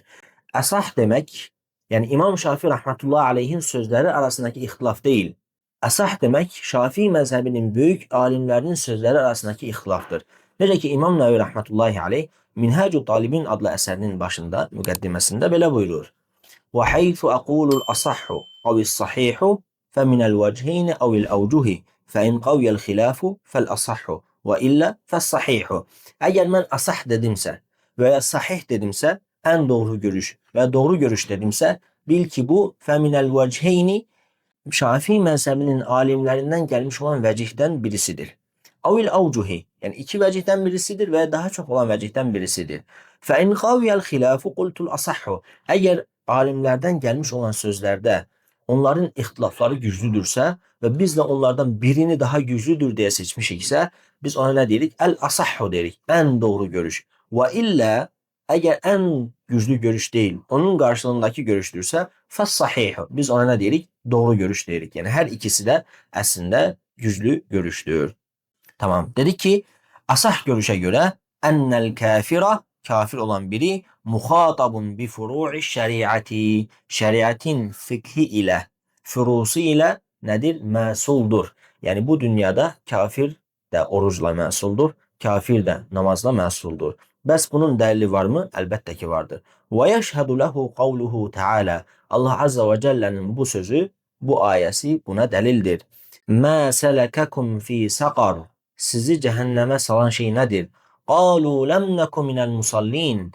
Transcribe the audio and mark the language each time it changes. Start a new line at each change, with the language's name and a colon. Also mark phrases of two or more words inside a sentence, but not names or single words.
Azerbaijani: Asah demək, yəni İmam Şafii
Arabic: رحمة الله عليه
Azerbaijani: sözləri arasındakı ixtilaf deyil. Asah demək Şafii məzhəbinin böyük alimlərinin sözləri arasındakı ixtilafdır. Necə ki İmam Nəvi
Arabic: رحمة الله عليه
Azerbaijani: Minhacü Talibin adlı əsərinin başında, müqəddiməsində belə buyurur.
Arabic: وَحَيْثُ أَقُولُ الْأَصَحُّ أَوِ الصَّحِيحُ فَمِنَ الْوَجْهَيْنِ أَوِ الْأَوْجُهِ فَإِنْ قَوْيَ الْخِلَافُ فَالْأَصَحُّ وَإِلَّا فَالصَّحِيحُ.
Azerbaijani: Əgər mən asah dedimsə və ya sahih dedimsə, ən doğru görüş və doğru görüş dedimsə, bil ki bu
Arabic: فَمِنَ الْوَجْهَيْنِ
Azerbaijani: Şafii məzhəbinin alimlərindən gəlmiş olan vəcihdən birisidir.
Arabic: أو الأوجه,
Azerbaijani: yəni iki vəcihdən birisidir və daha çox olan vəcihdən birisidir.
Arabic: فإن قوي الخلاف قلت الأصح.
Azerbaijani: Əgər alimlərdən gəlmiş olan sözlərdə onların ixtilafları güclüdürsə və biz də onlardan birini daha güclüdür deyə seçmişiksə, biz ona nə deyirik? Əl-asahhu deyirik, ən doğru görüş. Və illə, əgər ən güclü görüş deyil, onun qarşılığındakı görüşdürsə, fəs-sahihu. Biz ona nə deyirik? Doğru görüş deyirik. Yəni hər ikisi də əslində güclü görüşdür. Tamam.
Turkish: Dedi ki, asah görüşe göre
Arabic: أن الكافر,
Turkish: kafir olan biri
Arabic: مخاطب بفروع الشريعة,
Turkish: şeriatin fıkhi ile, furusu ile nedir?
Azerbaijani: Məsuldur. Yani bu dünyada kafir de orucla məsuldur, kafir de namazla məsuldur. Bəs bunun dəlili var mı? Əlbəttə ki vardır.
Arabic: ويشهد له قوله تعالى.
Azerbaijani: Allah
Arabic: عز وجل
Azerbaijani: bu sözü, bu ayəsi buna dəlildir.
Arabic: Mə sələkəkum fi saqar.
Azerbaijani: Sizi cəhənnəmə salan şey nədir?
Arabic: قالوا لم نك من المصلين.